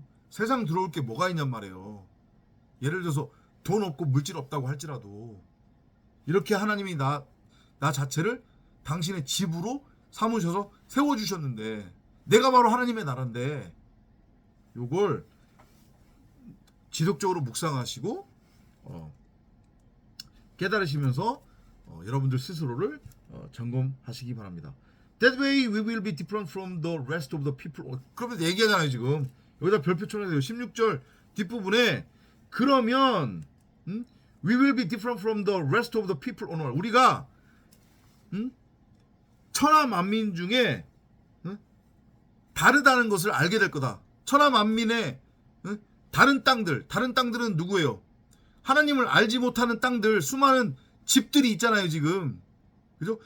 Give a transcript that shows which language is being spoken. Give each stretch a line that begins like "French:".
Korean: 세상 들어올 게 뭐가 있냔 말이에요. 예를 들어서 돈 없고 물질 없다고 할지라도 이렇게 하나님이 나 자체를 당신의 집으로 삼으셔서 세워주셨는데, 내가 바로 하나님의 나라인데, 요걸 지속적으로 묵상하시고 깨달으시면서 여러분들 스스로를 점검하시기 바랍니다.
English: That way we will be different from the rest of the people.
Korean: 그러면서 얘기하잖아요. 지금 여기다 별표 쳐내세요. 16절 뒷부분에 그러면
English: we will be different from the rest of the people on earth.
Korean: 우리가 천하 만민 중에 다르다는 것을 알게 될 거다. 천하 만민의 다른 땅들은 누구예요? 하나님을 알지 못하는 땅들, 수많은 집들이 있잖아요, 지금. 그죠?